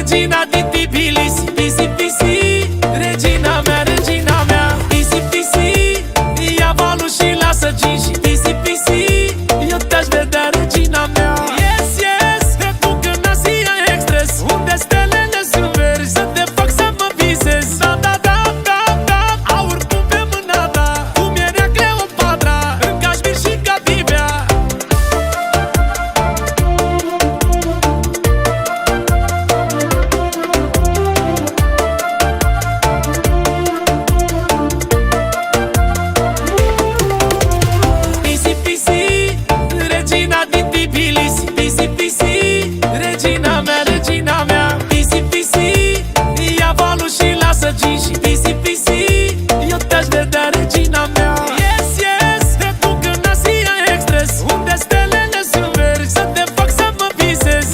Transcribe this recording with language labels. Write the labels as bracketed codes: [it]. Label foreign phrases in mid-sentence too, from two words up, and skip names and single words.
[ro] regina din Tbilisi. Pisi, pisi, regina mea, regina mea. Pisi, pisi, ia valul și lasă ginși. Pisi, pisi, eu te-aș vedea, regina mea. [en] Yes, yes, [ro] te duc în Asia Express, unde stelele sunt verzi, să te fac să mă visezi. Da, da, da, da, da, aur pun pe mâna ta, cum era Cleopatra, în Cașmir și Cadivea. Pisi, pisi, regina din Tbilisi. Pisi, pisi, regina mea, regina mea. Pisi, pisi, ia valul și lasă ginși. Pisi, pisi, eu te-aș vedea, regina mea. [en] Yes, yes, [ro] te duc în Asia Express, unde stelele sunt verzi, să te fac să mă visezi.